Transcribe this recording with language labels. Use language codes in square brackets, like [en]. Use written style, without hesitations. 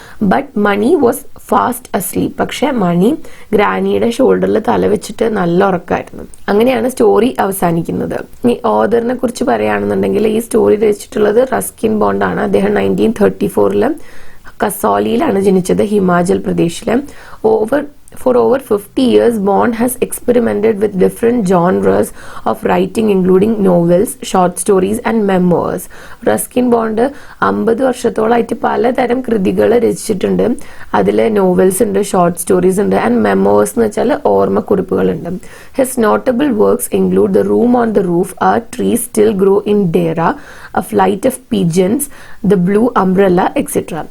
[en] But Mani was fast asleep. [ml] പക്ഷെ മണി ഗ്രാനിയുടെ ഷോൾഡറിൽ തല വെച്ചിട്ട് നല്ല ഉറക്കമായിരുന്നു. അങ്ങനെയാണ് സ്റ്റോറി അവസാനിക്കുന്നത്. ഈ ഓഥറിനെ കുറിച്ച് പറയുകയാണെന്നുണ്ടെങ്കിൽ ഈ സ്റ്റോറി രചിച്ചിട്ടുള്ളത് റസ്കിൻ ബോണ്ട് ആണ്. അദ്ദേഹം 1934 കസോളിയിലാണ് ജനിച്ചത്, Himachal പ്രദേശില്. [en] For over 50 years, Bond has experimented with different genres of writing, including novels, short stories and memoirs. [ml] Ruskin bond 50 വർഷത്തോളമായിട്ട് പലതരം കൃതികൾ രചിച്ചിട്ടുണ്ട്. അതിൽ നോവൽസ് ഉണ്ട്, ഷോർട്ട് സ്റ്റോറീസ് ഉണ്ട്, ആൻഡ് മെമ്മോഴ്സ് എന്ന് വെച്ചാൽ ഓർമ്മക്കുറിപ്പുകളുണ്ട്. [en] His notable works include the room on the roof, our tree still grow in Dehra, a flight of pigeons, the blue umbrella, etcetera.